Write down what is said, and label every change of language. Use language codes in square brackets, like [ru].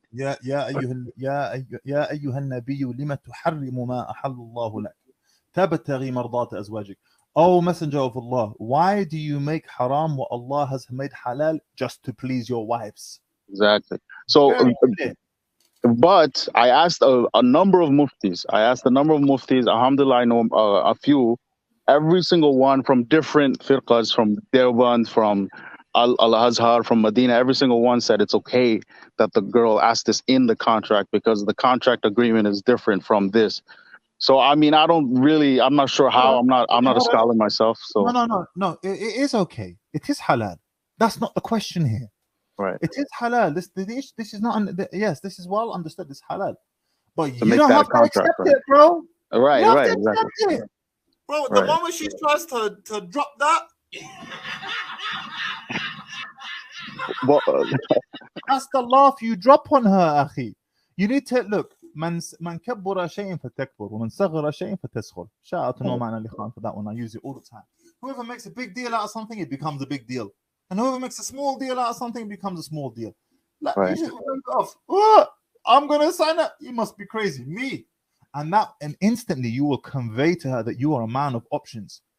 [ar] يا أيها النبي لما تحرم ما أحل الله لك تبتغي مرضات أزواجك. [en] Oh, Messenger of Allah, why do you make haram what Allah has made halal just to please your wives? Exactly. So, but I asked a number of muftis. Alhamdulillah, I know a few. Every single one from different firqas, from Deoband, from Al-Azhar, from Medina, every single one said it's okay that the girl asked this in the contract because the contract agreement is different from this. So I mean, I'm not sure how. I'm not a scholar myself. So no. It is okay. It is halal. That's not the question here. Right. It is halal. This is not. Yes, this is well understood. It's halal, but to you don't have to accept it, bro. Right. Exactly. Bro, the moment she tries to drop that, that's the laugh you drop on her, akhi. You need to look. [ar] من كبر شيء فتكبر ومن صغر شيء فتسخر. [en] Shout out to No Man Ali Khan for that one. I use it all the time. Whoever makes a big deal out of something, it becomes a big deal. And whoever makes a small deal out of something, it becomes a small deal. Like, you just went off. Oh, I'm going to sign up. You must be crazy. Me. And instantly you will convey to her that you are a man of options.